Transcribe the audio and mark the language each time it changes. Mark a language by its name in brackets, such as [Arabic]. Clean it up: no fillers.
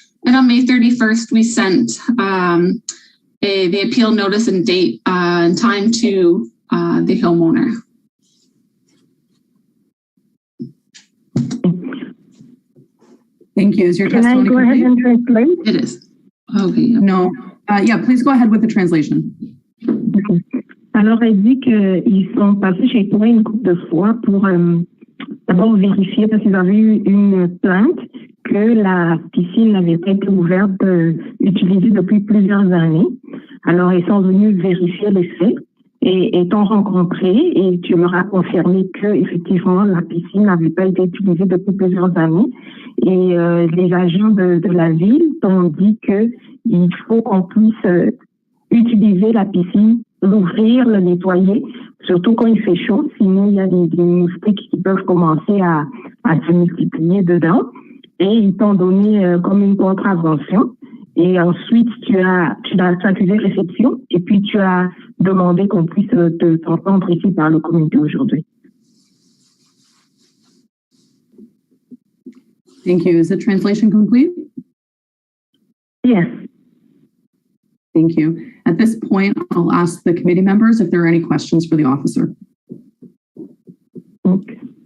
[English] And on May 31st, we sent the appeal notice and date and time to the homeowner. Thank you. Is your Can I testimony go ahead complete? and translate? It is. Okay. Yep. No. Yeah, please go ahead with the translation. Okay. [French] Alors, elle dit qu'ils sont passés chez toi une couple de fois pour d'abord vérifier parce qu'ils avaient eu une plainte que la piscine n'avait pas été ouverte, utilisée depuis plusieurs années. Alors, ils sont venus vérifier les faits et t'ont rencontré et tu leur as confirmé que effectivement la piscine n'avait pas été utilisée depuis plusieurs années. Et les agents de la ville t'ont dit que il faut qu'on puisse utiliser la piscine, l'ouvrir, le nettoyer, surtout quand il fait chaud, sinon il y a des moustiques qui peuvent commencer à se multiplier dedans. Et ils t'ont donné comme une contravention. Et ensuite, tu as accusé réception et puis tu as demandé qu'on puisse t'entendre ici par le comité aujourd'hui. [English] Thank you. Is the translation complete? Yes. Thank you. At this point, I'll ask the committee members if there are any questions for the officer. Okay.